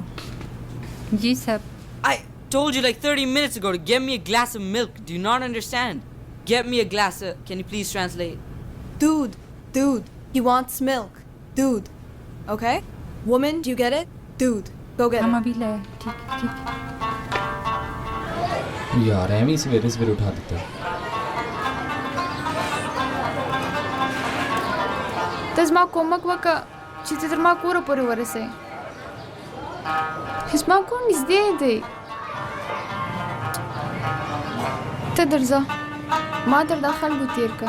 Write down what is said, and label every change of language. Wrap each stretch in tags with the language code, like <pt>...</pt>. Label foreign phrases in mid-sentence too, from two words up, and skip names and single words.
<en>Ji sir. I told you like 30 minutes ago to get me a glass of milk. Do you not understand? Get me a glass of... Can you please translate? Dude, he wants milk. Dude, okay? Woman, do you get it? Dude, go get हम it.</en> <ur>ابھی لائے۔ ٹھیک. یار ایمی سویرے سویرے اٹھا دیتا ہے.</ur> <ps>ته زما کومک وکړه چې ته تر ما کوره پورې ورسې. زما کور نږدې دی. ته درځه ما تر دا خلکو تېر کړه.</ps>